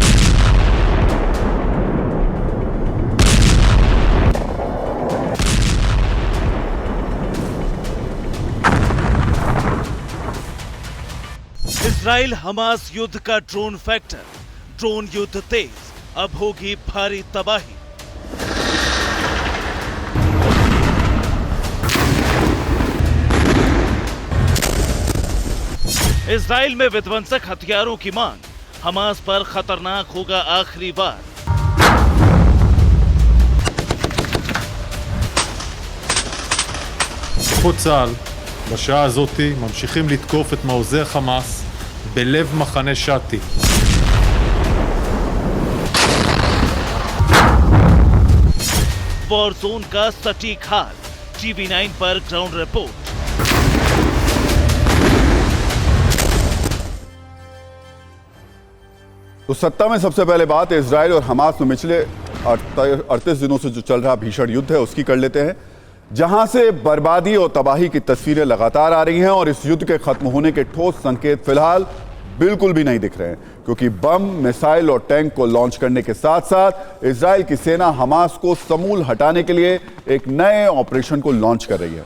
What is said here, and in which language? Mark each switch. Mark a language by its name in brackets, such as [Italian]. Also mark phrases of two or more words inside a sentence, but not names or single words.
[Hindi] इजराइल हमास युद्ध का [English] drone factor, [Hindi] ड्रोन युद्ध तेज, अब होगी भारी तबाही। इजराइल में विध्वंसक हथियारों की मांग, हमास पर खतरनाक होगा आखिरी वार। [Hebrew] כוחות צה"ל בשעה הזאת ממשיכים לתקוף את מעוזי החמאס בלב מחנה שתי. [English] war zone [Hindi] का सटीक हाल, टीवी9 पर [English] ground report. [Hindi] तो सत्ता में सबसे पहले बात इजराइल और हमास में पिछले 38 दिनों से जो चल रहा भीषण युद्ध है उसकी कर लेते हैं, जहां से बर्बादी और तबाही की तस्वीरें लगातार आ रही हैं और इस युद्ध के खत्म होने के ठोस संकेत फिलहाल बिल्कुल भी नहीं दिख रहे हैं, क्योंकि बम, मिसाइल और टैंक को लॉन्च करने के साथ साथ इजराइल की सेना हमास को समूल हटाने के लिए एक नए ऑपरेशन को लॉन्च कर रही है।